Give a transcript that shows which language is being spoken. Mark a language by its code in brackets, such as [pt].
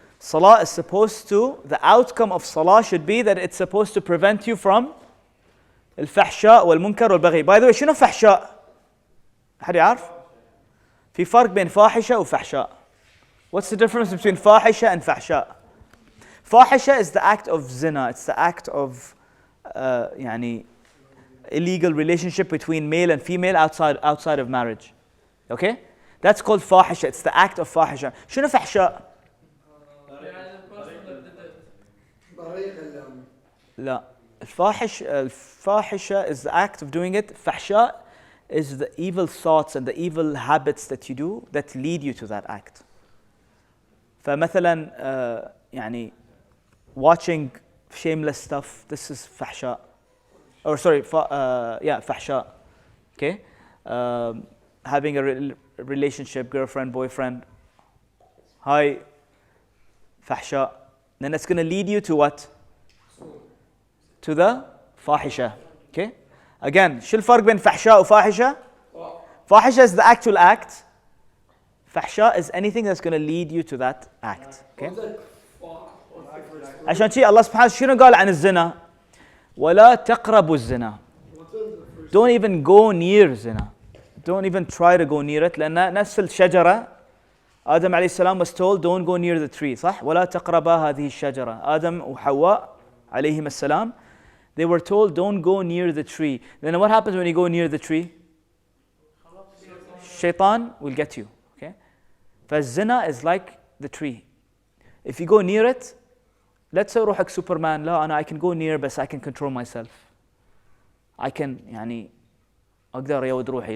[en] Salah is supposed to, the outcome of salah should be that it's supposed to prevent you from [ar] الفحشاء والمنكر والبغي. [en] By the way, [ar] شنو فحشاء؟ أحد يعرف؟ في فرق بين فاحشة وفحشاء. [en] What's the difference between فاحشة and فحشاء? فاحشة is the act of zina. It's the act of [ar] يعني [en] illegal relationship between male and female outside of marriage. Okay? That's called فاحشة. It's the act of فاحشة. [ar] شنو فحشاء؟ لا. [en] الفاحشة is the act of doing it. فحشاء is the evil thoughts and the evil habits that you do that lead you to that act. [ar] فمثلا يعني [en] watching shameless stuff, this is فحشاء. Or sorry, فحشاء. Okay? Having a relationship, girlfriend, boyfriend. Hi, فحشاء. Then it's going to lead you to what? To the فاحشة. Okay? Again, [ar] شو الفرق بين فحشاء وفاحشة? [en] فاحشة is the actual act. فحشاء is anything that's going to lead you to that act. Okay? [ar] عشان شيء الله سبحانه شنو قال عن الزنا؟ ولا تقربوا الزنا. [en] Don't even go near zina. Don't even try to go near it. [ar] لأن نفس الشجرة [en] آدم عليه السلام was told don't go near the tree. [ar] صح؟ ولا تقربا هذه الشجرة. آدم وحواء عليهم السلام, [en] they were told don't go near the tree. Then what happens when you go near the tree? Shaitan will get you. Okay? فالزنا is like the tree. If you go near it, let's say [ar] روحك [en] Superman. [ar] لا أنا [en] I can go near [ar] بس [en] I can control myself. I can [ar] يعني أقدر يود روحي.